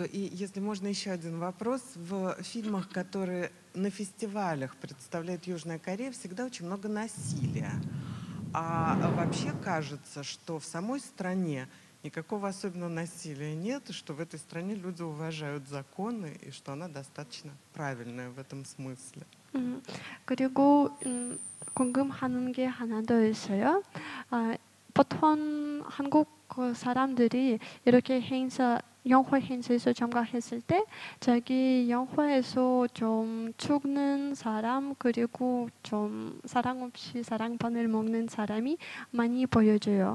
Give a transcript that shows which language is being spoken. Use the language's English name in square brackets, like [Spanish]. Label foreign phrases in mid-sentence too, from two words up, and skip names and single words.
[Russian] И если можно еще один вопрос. В фильмах, которые на фестивалях представляет Южная Корея, всегда очень много насилия. А вообще кажется, что в самой стране никакого особенного насилия нет, и что в этой стране люди уважают законы, и что она достаточно правильная в этом смысле. [Korean] 그리고 궁금한 게 하나 더 있어요. 보통 한국 사람들이 이렇게 영화 행사에서 참가했을 때 자기 영화에서 좀 죽는 사람 그리고 좀 사랑 없이 사랑판을 먹는 사람이 많이 보여져요.